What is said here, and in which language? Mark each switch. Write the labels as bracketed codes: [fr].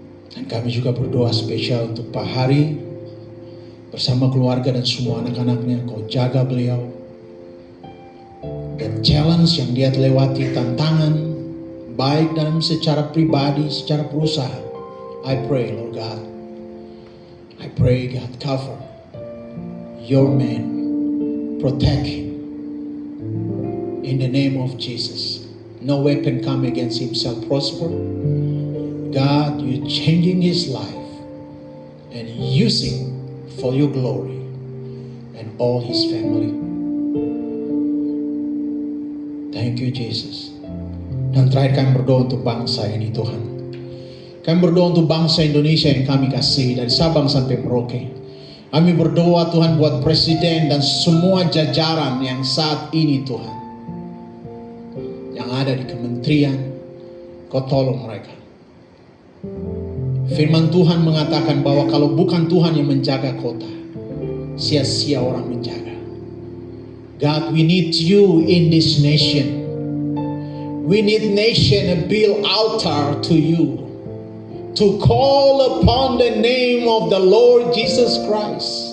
[id] Dan kami juga berdoa spesial untuk Pak Hari bersama keluarga dan semua anak-anaknya. Kau jaga beliau. Dan challenge yang dia lewati, tantangan, baik dalam secara pribadi, secara perusahaan. [en] I pray, Lord God. I pray, God, cover your man. Protect him. In the name of Jesus. No weapon come against him shall prosper. God, you're changing his life and using for your glory and all his family. Thank you, Jesus. [id] Dan terakhir kami berdoa untuk bangsa ini, Tuhan. Kami berdoa untuk bangsa Indonesia yang kami kasih dari Sabang sampai Merauke. Kami berdoa Tuhan buat presiden dan semua jajaran yang saat ini Tuhan, yang ada di kementerian, kau tolong mereka. Firman Tuhan mengatakan bahwa kalau bukan Tuhan yang menjaga kota, sia-sia orang menjaga. [en] God, we need you in this nation. We need nation to build altar to you, to call upon the name of the Lord Jesus Christ.